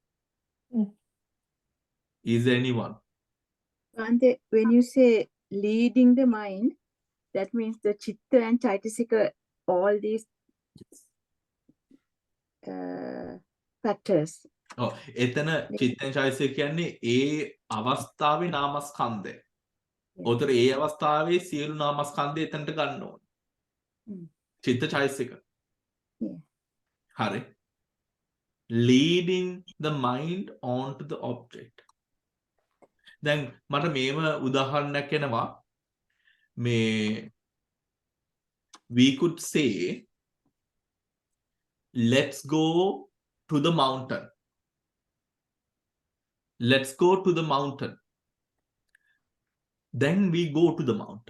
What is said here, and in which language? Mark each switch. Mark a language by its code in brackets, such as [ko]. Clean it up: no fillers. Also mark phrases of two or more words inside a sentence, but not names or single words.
[en] Is there anyone? Bhante, when you say leading the mind, that means the chitta and Cetasikas, all these factors. [si] එතන චිත්තෙන් චෛතසික කියන්නේ ඒ අවස්ථාවේ නාමස්කන්ධය. උතර ඒ අවස්ථාවේ සියලු නාමස්කන්ධය එතනට ගන්න ඕනේ. චිත්ත චෛතසික. හරි. [en] Leading the mind onto the object. [si] දැන් මට මේව උදාහරණයක් එනවා. [en] We could say, let's go to the mountain. Let's go to the mountain. Then we go to the mountain.